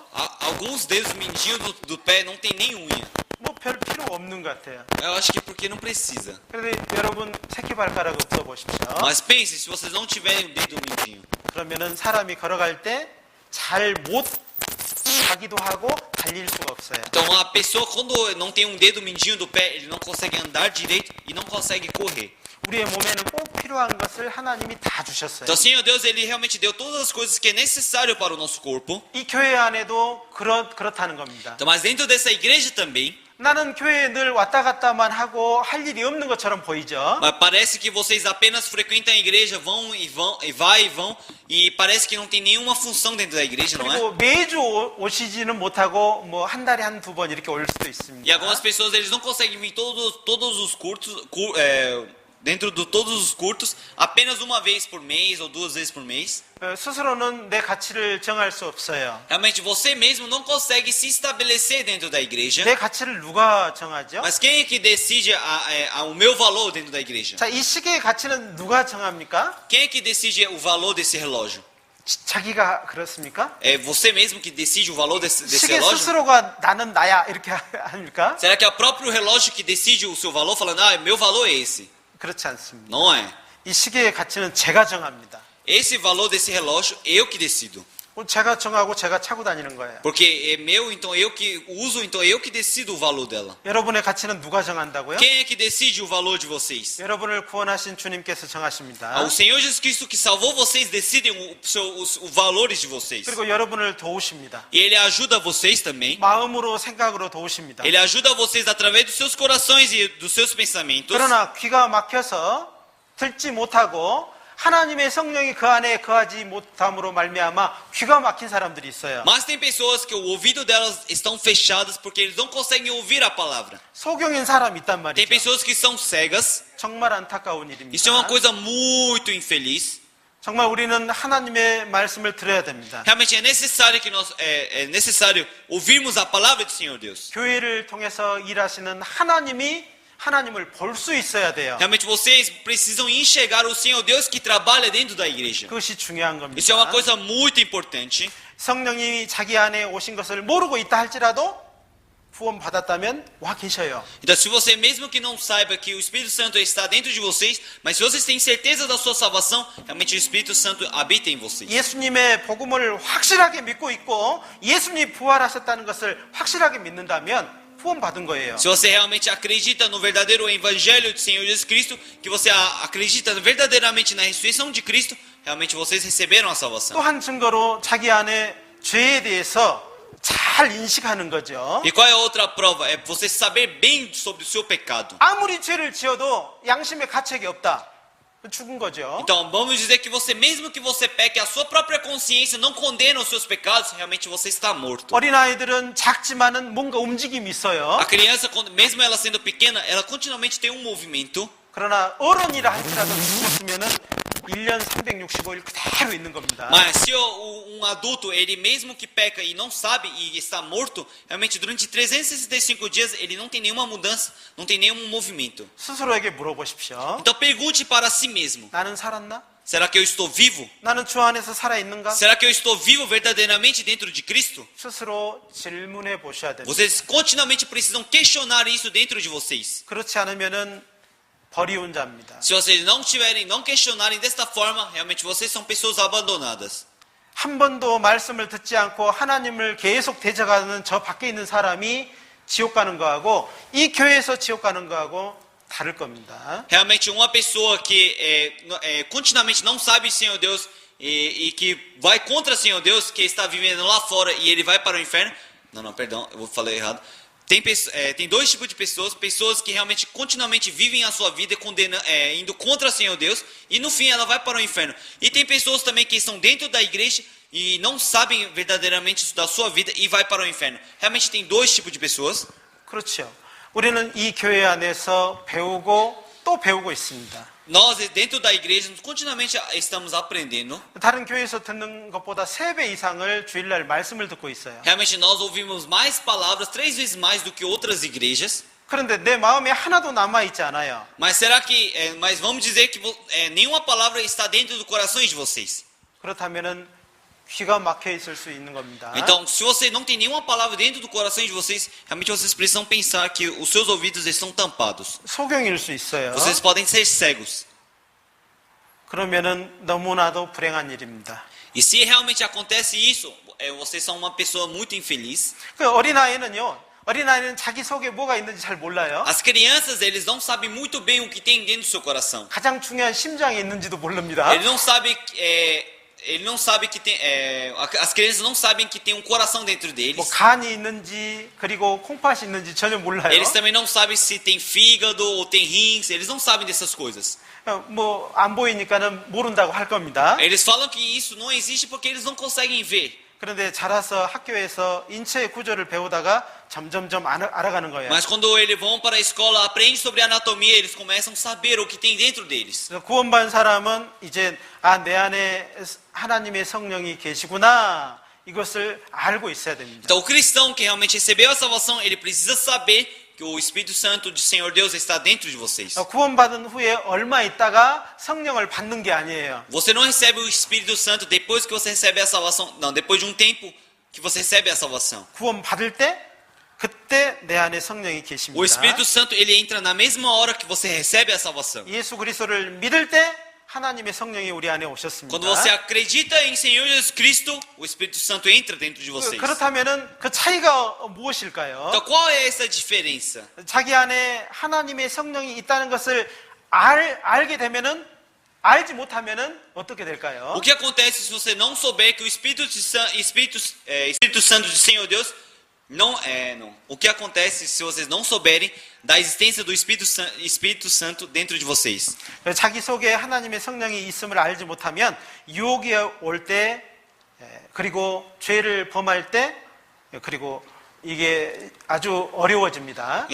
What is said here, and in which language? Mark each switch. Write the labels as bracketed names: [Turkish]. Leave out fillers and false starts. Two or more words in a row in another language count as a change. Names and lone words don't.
[Portuguese] Alguns dedos mindinhos do pé não tem nem unha. [Korean] 뭐 별 필요 없는 것 같아요. [Portuguese] Eu acho que porque não precisa. [Korean] 그런데 여러분 새끼발가락 없어 보십시오. [Portuguese] Mas pense, se vocês não tiverem o dedo mindinho, [Korean] 그러면은 사람이 걸어갈 때 잘 못 가기도 하고 달릴 수가 없어요. [Portuguese] então a pessoa quando não tem um dedo mindinho do pé, ele não consegue andar direito e não consegue correr. [Korean] 우리의 몸에는 꼭 필요한 것을 하나님이 다 주셨어요. [Portuguese] Então, Senhor Deus, ele realmente deu todas as coisas que é necessário para o nosso corpo. [Korean] 이 교회 안에도 그렇다는 겁니다. [Portuguese] Então, mas dentro dessa igreja também, [Korean] 나는 교회에 늘 왔다 갔다만 하고 할 일이 없는 것처럼 보이죠. [Portuguese] mas parece que vocês apenas frequentam a igreja, vão e vai e vão, e parece que não tem nenhuma função dentro da igreja, não é? [Korean] 그리고 매주 오시지는 못하고 뭐 한 달에 한 두 번 이렇게 올 수도 [Portuguese] E [Korean] 있습니다. [Portuguese] algumas pessoas eles não conseguem vir todos os cultos, dentro de todos os cultos, apenas uma vez por mês ou duas vezes por mês. [Korean] 스스로는 내 가치를 정할 수 없어요. [Portuguese] Realmente você mesmo não consegue se estabelecer dentro da igreja. [Korean] 내 가치를 누가 정하죠? [Portuguese] Mas quem é que decide o meu valor dentro da igreja? [Korean] 자, 이 시계의 가치는 누가 정합니까? [Portuguese] Quem é que decide o valor desse relógio? [Korean] 자기가 그렇습니까? [Portuguese] É você mesmo que decide o valor desse [Korean] 시계 [Portuguese] relógio? [Korean] 스스로가 나는 나야 이렇게 합니까? [Portuguese] Será que é o próprio relógio que decide o seu valor, falando, meu valor é esse? [Korean] 그렇지 않습니다. [Portuguese] Não é. [Korean] 이 시계의 가치는 제가 정합니다. [Portuguese] Esse valor desse relógio, eu que decido. [Korean] 제가 정하고 제가 차고 다니는 거예요. [Portuguese] Porque é meu, então eu que uso, então eu que decido o valor dela. [Korean] 여러분의 가치는 누가 정한다고요? [Portuguese] Quem é que decide o valor de vocês? [Korean] 여러분을 구원하신 주님께서 정하십니다. [Portuguese] O Senhor Jesus Cristo que salvou vocês decidem os valores de vocês. [Korean] 그리고 여러분을 도우십니다. [Portuguese] E Ele ajuda vocês também. [Korean] 마음으로 생각으로 도우십니다. [Portuguese] Ele ajuda vocês através dos seus corações e dos seus pensamentos. [Korean] 그러나 귀가 막혀서 듣지 못하고 하나님의 성령이 그 안에 거하지 못함으로 말미암아 귀가 막힌 사람들이 있어요. [Portuguese] Mas tem pessoas que o ouvido delas estão fechadas porque eles não conseguem ouvir a palavra. [Korean] 소경인 사람이 있단 [Portuguese] Tem [Korean] 말이죠. [Portuguese] pessoas que são cegas. [Korean] 정말 안타까운 [Portuguese] Isso é uma [Korean] 일입니다. [Portuguese] coisa muito infeliz. [Korean] 정말 우리는 하나님의 말씀을 들어야 됩니다. [Portuguese] Realmente é necessário que nós é necessário ouvirmos a palavra do Senhor Deus. [Korean] 교회를 통해서 일하시는 하나님을 볼 수 있어야 돼요. [Portuguese] Realmente vocês precisam enxergar o Senhor Deus que trabalha dentro da igreja. [Korean] 그것이 중요한 겁니다. [Portuguese] Isso é uma coisa muito importante. [Korean] 성령님이 자기 안에 오신 것을 모르고 있다 할지라도 구원 받았다면 와 계셔요. [Portuguese] Então, se você mesmo que não saiba que o Espírito Santo está dentro de vocês, mas se vocês têm certeza da sua salvação, realmente o Espírito Santo habita em vocês. [Korean] 예수님의 복음을 확실하게 믿고 있고 예수님이 부활하셨다는 것을 확실하게 믿는다면 구원 받은 거예요. [Portuguese] Se você realmente acredita no verdadeiro evangelho do Senhor Jesus Cristo, que você acredita verdadeiramente na ressurreição de Cristo, realmente vocês receberam a salvação. [Korean] 또 한 증거로 자기 안에 죄에 대해서 잘 인식하는 거죠. [Portuguese] E qual é a outra prova? É você saber bem sobre o seu pecado. [Korean] 아무리 죄를 지어도 양심의 가책이 없다. 죽은 거죠. [Portuguese] Então, vamos dizer que você, mesmo que você peque, a sua própria consciência não condena os seus pecados, realmente você está morto. [Korean] 어린아이들은 작지만은 뭔가 움직임이 있어요. [Portuguese] A criança, mesmo ela sendo pequena, ela continuamente tem um movimento. [Korean] 그러나 어른이라 할지라도 죽었으면은 1년 365일 그대로 있는 겁니다. [Portuguese] Mas se adulto, ele mesmo que peca e não sabe e está morto, realmente durante 365 dias ele não tem nenhuma mudança, não tem nenhum movimento. [Korean] 스스로에게 물어보십시오. [Portuguese] Então pergunte para si mesmo: [Korean] 나는 살았나? [Portuguese] será que eu estou vivo? [Korean] 나는 주 안에서 살아있는가? [Portuguese] Será que eu estou vivo verdadeiramente dentro de Cristo? [Korean] 스스로 질문해 보셔야 됩니다. [Portuguese] Vocês continuamente precisam questionar isso dentro de vocês. [Korean] 그렇지 않으면은 버리운 자입니다. [Portuguese] Se vocês não questionarem desta forma, realmente vocês são pessoas abandonadas. [Korean] 한 번도 말씀을 듣지 않고 하나님을 계속 대적하는 저 밖에 있는 사람이 지옥 가는 거하고 이 교회에서 지옥 가는 거하고 다를 겁니다. [Portuguese] Realmente uma pessoa que continuamente não sabe o Senhor Deus e que vai contra o Senhor Deus, que está vivendo lá fora e ele vai para o inferno. Não, perdão, eu falei errado. Tem dois tipos de pessoas que realmente continuamente vivem a sua vida indo contra o Senhor Deus e no fim ela vai para o inferno. E tem pessoas também que estão dentro da igreja e não sabem verdadeiramente da sua vida e vai para o inferno. Realmente tem dois tipos de pessoas. [Korean] 그렇죠. 우리는 이 교회 안에서 배우고 또 배우고 있습니다. [Portuguese] nós dentro da igreja continuamente estamos aprendendo. [Korean] 다른 교회에서 듣는 것보다 3배 이상을 주일날 말씀을 듣고 있어요. [Portuguese] Realmente nós ouvimos mais palavras, 3 vezes mais do que outras igrejas. [Korean] 그런데 내 마음에 하나도 남아있지 않아요. [Portuguese] Mas será que, mas vamos dizer que nenhuma palavra está dentro do coração de vocês. [Korean] 그렇다면은 귀가 막혀 있을 수 있는 겁니다. [Portuguese] Então, se você não tem nenhuma palavra dentro do coração de vocês, realmente vocês precisam pensar que os seus ouvidos estão tampados. [Korean] 소경일 수 있어요. [Portuguese] Vocês podem ser cegos. [Korean] 그러면은 너무나도 불행한 일입니다. [Portuguese] E se realmente acontece isso, vocês são uma pessoa muito infeliz. [Korean] 그 어린아이는 자기 속에 뭐가 있는지 잘 몰라요. [Portuguese] As crianças, eles não sabem muito bem o que tem dentro do seu coração. [Korean] 가장 중요한 심장이 있는지도 모릅니다. [Portuguese] Ele não sabe que tem, as crianças não sabem que tem um coração dentro 뭐 deles. [Korean] 간이 있는지 그리고 콩팥이 있는지 전혀 몰라요. [Portuguese] Eles também não sabem se tem fígado ou tem rins. Eles não sabem dessas coisas. [Korean] 뭐 안 보이니까는 모른다고 할 겁니다. [Portuguese] Eles falam que isso não existe porque eles não conseguem ver. [Korean] 그런데 자라서 학교에서 인체의 구조를 배우다가 점점점 알아가는 거예요. [Portuguese] Mas quando eles vão para a escola, aprendem sobre anatomia, eles começam a saber o que tem dentro deles. [Korean] 그래서 구원받은 사람은 이제 내 안에 하나님의 성령이 계시구나 이것을 알고 있어야 됩니다. [Portuguese] Então o cristão que realmente recebeu a salvação, ele precisa saber que o Espírito Santo do Senhor Deus está dentro de vocês. [Korean] 구원받은 후에 얼마 있다가 성령을 받는 게 아니에요. [Portuguese] Você não recebe o Espírito Santo depois que você recebe a salvação. Não, depois de um tempo que você recebe a salvação. [Korean] 구원받을 때 그때 내 안에 성령이 계십니다. [Portuguese] O Espírito Santo, ele entra na mesma hora que você recebe a salvação. [Korean] 예수 그리스도를 믿을 때 하나님의 성령이 우리 안에 오셨습니다. [Portuguese] Quando você acredita em Senhor Jesus Cristo, o Espírito Santo entra dentro de vocês. [Korean] 그렇다면은 그 차이가 무엇일까요? [Portuguese] Então qual é essa diferença? [Korean] 자기 안에 하나님의 성령이 있다는 것을 알게 되면은 알지 못하면은 어떻게 될까요? [Portuguese] O que acontece se você não souber que o Espírito Santo do Senhor Deus não. O que acontece se vocês não souberem da existência do Espírito Santo dentro de vocês? [Korean] 자기 속에 하나님의 성령이 있음을 알지 못하면 유혹이 올 때 그리고 죄를 범할 때 그리고 이게 아주 어려워집니다.